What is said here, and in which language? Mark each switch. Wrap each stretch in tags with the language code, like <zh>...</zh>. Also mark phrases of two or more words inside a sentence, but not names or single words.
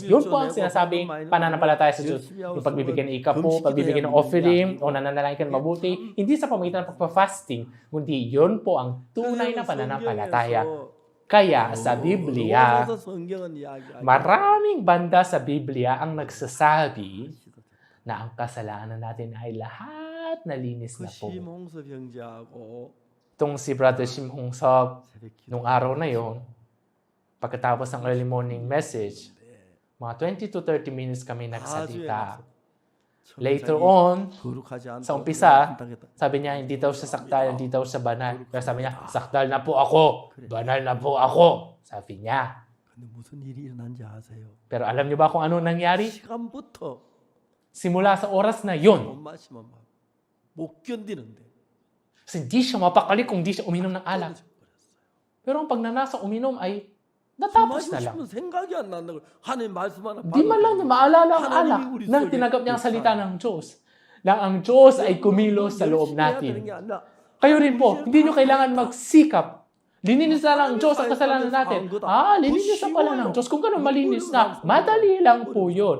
<tl>Yun po ang sinasabing pananampalataya sa Diyos. Yung pagbibigyan ng ikapo, pagbibigyan ng offering, o nananalangin ka ng mabuti, hindi sa pamagitan ng pagpa-fasting, kundi yun po ang tunay na pananampalataya. Kaya sa Biblia, maraming banda sa Biblia ang nagsasabi na ang kasalanan natin ay lahat nalinis na po.</tl> <ko>심홍섭 형제하고</ko> <tl>Itong si Brother Shim Hong Sop, nung araw na yon, pagkatapos ng</tl> <en>early morning message,</en> <tl>mga</tl> <en>20 to 30 minutes</en> <tl>kami nagsalita.</tl> <en>Later on,</en> <tl>sa umpisa, sabi niya, hindi daw siya sakdal, hindi daw siya banal. Pero sabi niya, sakdal na po ako, banal na po ako. Sabi niya.</tl> <ko>근데 무슨 일이 일어난지 아세요?</ko> <tl>Pero alam niyo ba kung ano nangyari?</tl> <ko>시간부터</ko> <tl>Simula sa oras na yon,</tl> <ko>못 마시면 못 견디는데</ko> <tl>kasi hindi siya mapakali kung hindi siya uminom ng alak. Pero ang pagnanasa uminom ay Natapos na lang.</tl> <ko>생각이 안 난다. 하나님 말씀 하나.</ko> <tl>Di man lang niya maalala ang alak nang tinanggap niya ang salita ng Diyos. Na ang Diyos ay kumilos sa loob natin. Kayo rin po, hindi nyo kailangan magsikap. Lininis na lang ang Diyos ang kasalanan natin. Lininis na pala ng Diyos. Kung gano'n malinis na, madali lang po yun.</tl>